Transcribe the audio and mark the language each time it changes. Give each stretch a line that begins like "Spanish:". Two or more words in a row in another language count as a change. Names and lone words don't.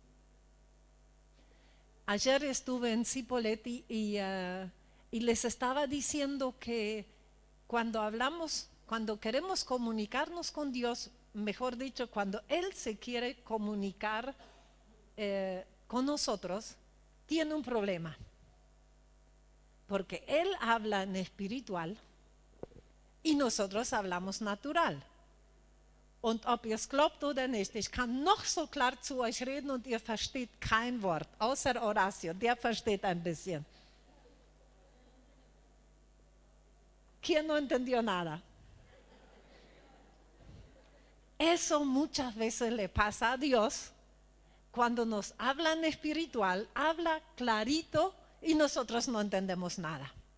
Spanish: Ayer estuve en Cipolletti y les estaba diciendo que cuando queremos comunicarnos con Dios, mejor dicho, cuando Él se quiere comunicar con nosotros, tiene un problema. Porque Él habla en espiritual y nosotros hablamos natural.
German: Und ob ihr es glaubt oder nicht, ich kann noch so klar zu euch reden und ihr versteht kein Wort, außer Horacio, der versteht ein bisschen.
Spanish: ¿Quién no entendió nada? Eso muchas veces le pasa a Dios cuando nos habla en espiritual, habla clarito y nosotros no entendemos nada.